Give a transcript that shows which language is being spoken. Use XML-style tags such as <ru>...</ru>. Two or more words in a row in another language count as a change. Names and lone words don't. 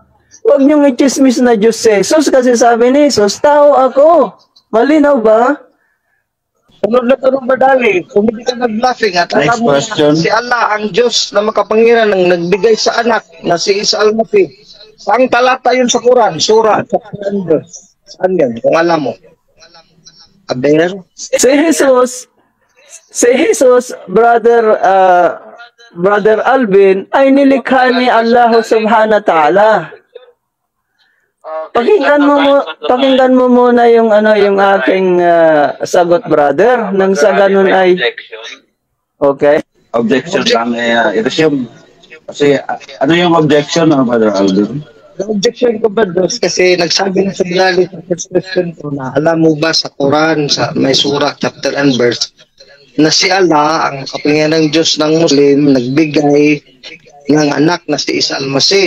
<tl>Huwag niyong i-chismis na Diyos si Jesus kasi sabi ni Jesus, tao ako. Malinaw ba? Sunod na tanong madali, kung hindi ka nag-bluffing at</tl> <en>Next</en> <tl>alam mo</tl> <en>question.</en> <tl>si Allah ang Diyos na makapangyarihan ng nagbigay sa anak na si Isa al-Masih. Saang talata yun sa Quran? Surah,</tl> <en>chapter and verse.</en> <tl>Saan yan? Kung alam mo. Abel? Si Jesus, Brother Alvin, ay nilikha ni Allah</tl> <ar>سبحانه وتعالى.</ar> <tl>Pakinggan mo muna yung yung aking sagot, brother. Nang sa ganun ay okay. Objection lang i-resume. Kasi ano yung objection, Brother Alvin? Ang objection ko ba, Dos, kasi nagsabi na sa Bilali sa</tl> <en>first question</en> <tl>ko na alam mo ba sa Quran, sa may surah,</tl> <en>chapter and verse,</en> <tl>na si Allah, ang kapangyarihan ng Diyos ng Muslim, nagbigay ng anak na si Isa al-Masih.</tl>